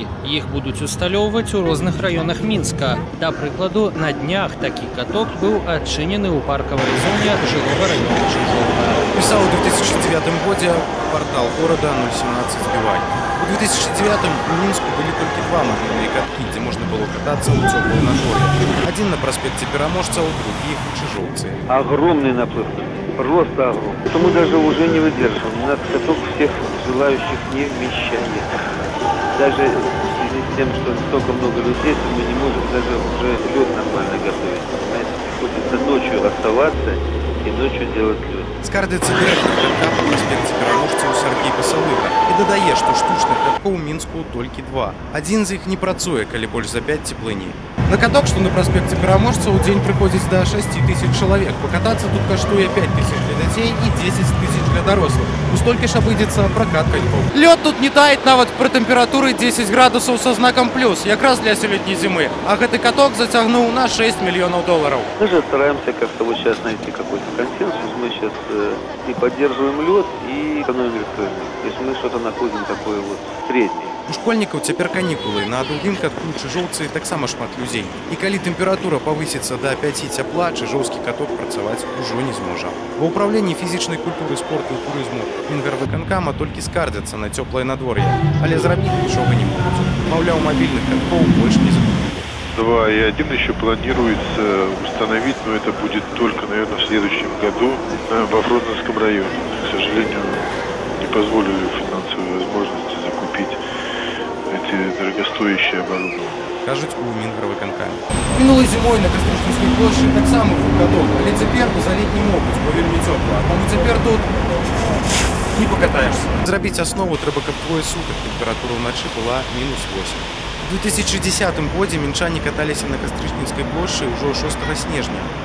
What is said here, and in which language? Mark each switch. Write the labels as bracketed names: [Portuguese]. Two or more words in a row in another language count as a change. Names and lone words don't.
[Belarusian] Іх будуць усталёўваць у розных раёнах Мінска. Да прыкладу, на днях такі каток быў адчынены ў паркавай зоне жылога раёна Чыжова. Пісаў у 2009 годзе партал горада 017 Бівай. У 2009-м у Мінску былі толькі 2 мабільныя каткі, дзе можна было катацца ў цёплым надвор'і. Адзін на праспекце Пераможцаў, другі ў Чыжоўцы. [Russian] Огромный наплыв, просто огромный. Мы даже уже не выдерживаем. У нас каток всех желающих не вмещает. Даже в связи с тем, что столько много людей, то мы не можем даже уже лед нормально готовить. Понимаете, приходится ночью оставаться и ночью делать лед. [Belarusian] Скардзіцца дырэктар катка па праспекце Пераможцаў Сергей Пасалыга і дадае, што штучных каткоў у Мінску толькі 2. Адзін з іх не працуе, калі больш за 5 цеплыні. На каток, што на праспекце Пераможцаў, у дзень прыходзіць да 6 тысяч чалавек. Пакатацца тут каштуе 5 тысяч для дзяцей і 10 тысяч для дарослых. У столькі ж абыдзецца пракат канькоў. Лёд тут не тает нават пры тэмпературы 10 градусаў са знакам плюс, якраз для сёлетняй зімы. А гэты каток зацягнуў на 6 мільёнаў долараў. [Russian] Мы же стараемся как-то вот сейчас найти какой-то консенсус. Мы сейчас и поддерживаем лед, и экономим электроэнергию. То есть мы что-то находим такое вот среднее. [Belarusian] У школьнікаў цяпер канікулы. На другім катку ў Чыжоўцы таксама шмат людзей. І калі тэмпература павысіцца да 5 цяпла, чыжоўскі каток працаваць ужо не зможа. Ва ўправленні фізічнай культуры, спорту і турызму Мінгарвыканкама толькі скардзяцца на цёплае надвор'е, але зрабіць нічога не могуць. Маўляў, мабільных каткоў больш не закупілі. [Russian] 2 и 1 еще планируется установить, но это будет только, наверное, в следующем году во Фрунзенском районе. К сожалению, не позволили финансовые возможности закупить эти дорогостоящие оборудования. [Belarusian] Кажуць у Мінгарвыканкаме. Мінулай зімой на Кастрычніцкай плошчы таксама быў каток, але цяпер узаліць не могуць, бо вельмі цёпла. Таму цяпер тут не пакатаешся. Зрабіць аснову трэба, каб двое сутак тэмпература ўначы была -8. У 2010 годзе мінчане каталіся на Кастрычніцкай плошчы ўжо 6 снежня.